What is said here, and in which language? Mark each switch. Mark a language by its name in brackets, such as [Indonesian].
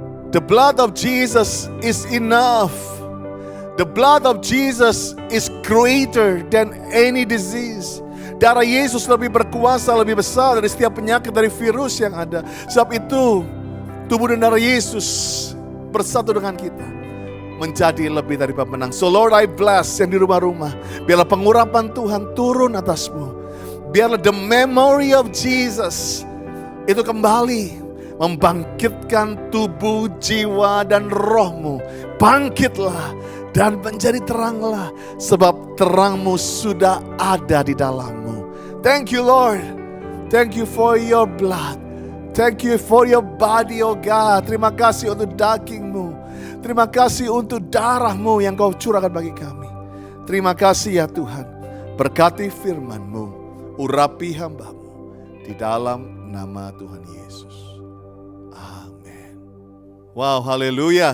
[English] The blood of Jesus is enough. The blood of Jesus is greater than any disease. [Indonesian] Darah Yesus lebih berkuasa, lebih besar dari setiap penyakit, dari virus yang ada. Sebab itu, tubuh dan darah Yesus bersatu dengan kita, menjadi lebih dari pemenang. [English] So Lord, I bless [Indonesian] yang di rumah-rumah. Biarlah pengurapan Tuhan turun atasmu. Biarlah [English] the memory of Jesus [Indonesian] itu kembali membangkitkan tubuh, jiwa, dan rohmu. Bangkitlah dan menjadi teranglah, sebab terangmu sudah ada di dalammu. [English] Thank you Lord. Thank you for your blood. Thank you for your body, oh God. [Indonesian] Terima kasih untuk dagingmu. Terima kasih untuk darahmu yang kau curahkan bagi kami. Terima kasih ya Tuhan. Berkati firman-Mu. Urapi hamba-Mu di dalam nama Tuhan Yesus. Amin. Wow, haleluya.